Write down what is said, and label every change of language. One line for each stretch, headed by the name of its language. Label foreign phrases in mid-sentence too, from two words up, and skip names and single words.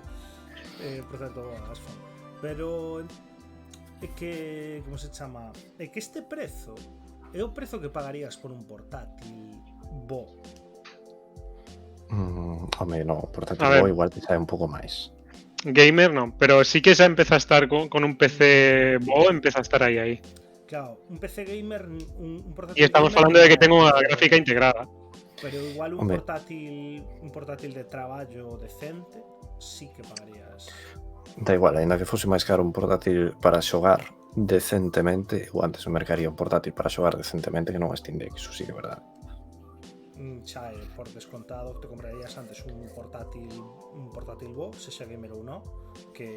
Spanish: Pero... por tanto, bueno, iPhone. Pero...
Galician: É que... Como se chama? É que este prezo é o prezo que pagarías por un portátil bo? Home, no, portátil A ver. bo igual te sae un pouco máis.
Spanish: Gamer no, pero sí que ya empieza a estar con un PC bo, empieza a estar ahí. Claro, un PC gamer, un portátil Y estamos gamer hablando de que no, tengo una pero- gráfica integrada. Pero igual un
Galician: Home. portátil de traballo decente sí que pagarías. Da igual, ainda que fose máis caro un portátil para xogar decentemente, eu antes me mercaría un portátil para xogar decentemente que non a Steam Deck, iso sí que é verdade. Xa, por descontado te comprarías antes un portátil bo, se xa gamer ou non, que